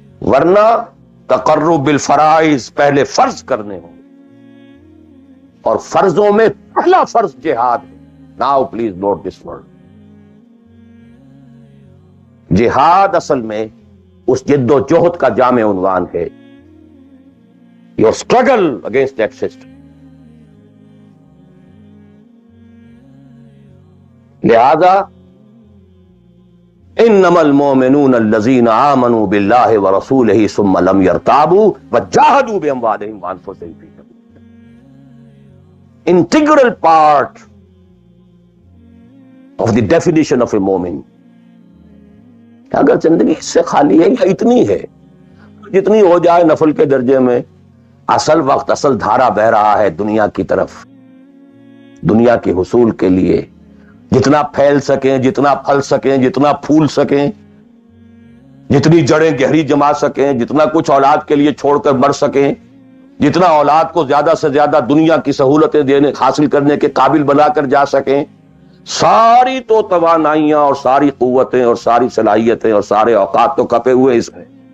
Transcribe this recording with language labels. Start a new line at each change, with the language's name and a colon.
Urdu: ورنہ تقرب بالفرائض پہلے فرض کرنے ہوں، اور فرضوں میں پہلا فرض جہاد ہے.
English: Now please note this word.
Urdu: جہاد اصل میں اس جد و جہد کا جامع عنوان ہے.
English: Your struggle against that system.
Arabic: لہذا انما المؤمنون الذين آمنوا بالله ورسوله ثم لم يرتابوا وجاهدوا باموالهم وانفسهم في سبيل الله.
English: Integral part of the definition of a مومن.
Urdu: اگر زندگی اس سے خالی ہے یا اتنی ہے جتنی ہو جائے نفل کے درجے میں، اصل وقت اصل دھارا بہ رہا ہے دنیا کی طرف، دنیا کے حصول کے لیے. جتنا پھیل سکیں، جتنا پھل سکیں، جتنا پھول سکیں، جتنی جڑیں گہری جما سکیں، جتنا کچھ اولاد کے لیے چھوڑ کر مر سکیں، جتنا اولاد کو زیادہ سے زیادہ دنیا کی سہولتیں دینے حاصل کرنے کے قابل بنا کر جا سکیں، ساری تو توانائیاں اور ساری قوتیں اور ساری صلاحیتیں اور سارے اوقات تو کپے ہوئے اس میں.